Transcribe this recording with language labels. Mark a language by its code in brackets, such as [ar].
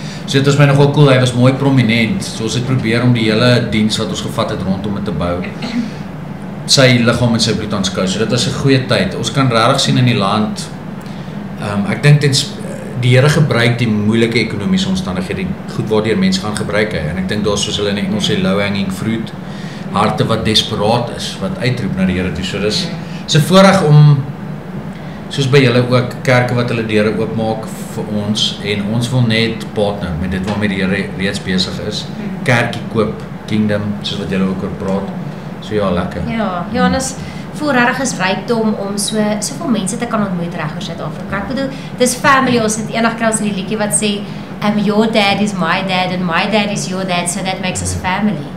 [af] So dit was my nogal cool, hy was mooi prominent. So ons het probeer om die hele diens wat ons gevat het rondom dit te bou. Sy liggaam en sy bloed aanskou. So dit was 'n goeie tyd. Ons kan regtig sien in die land. Ek dink die Here gebruik die moeilike ekonomiese omstandighede goed waardeur mense gaan gebruik hy. En ek dink daar's soos hulle in Engels sê [en] low hanging fruit, [af] harte wat desperaat is, wat uitroep na die Here toe. So dis 'n voorreg om soos by julle ook kerke wat hulle deure oopmaak vir ons en ons wil net partner met dit waarmee die Here reeds besig is. Kerkie koop, kingdom, soos wat julle ook oor praat. So ja, lekker. Ja, en ons voel regtig is rykdom om soveel mense te kan ontmoet reg oor Suid-Afrika. Ek bedoel, dis family, ons het eendag kry ons in die liedjie wat sê [en] your dad is my dad and my dad is your dad, so that makes us family.